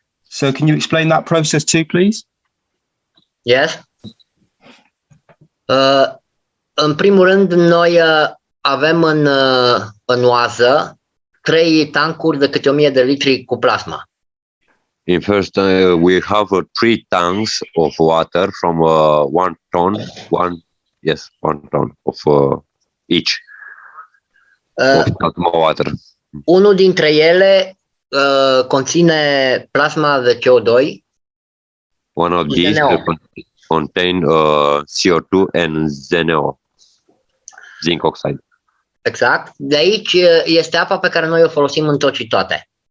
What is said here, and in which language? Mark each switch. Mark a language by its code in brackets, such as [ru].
[en] So can you explain that process too, please? Yes. [ro] În primul rând, noi avem în oază 3 tancuri de câte 1000 de litri cu plasma. [en] In first, we have 3 tanks of water from 1 ton, 1 ton of each of plasma water. [ro] Unul dintre ele conține plasma de CO2. [en] One of these contain CO2 and ZNO, zinc oxide. [ro] Exact. De aici este apa pe care noi o folosim în tot și toate.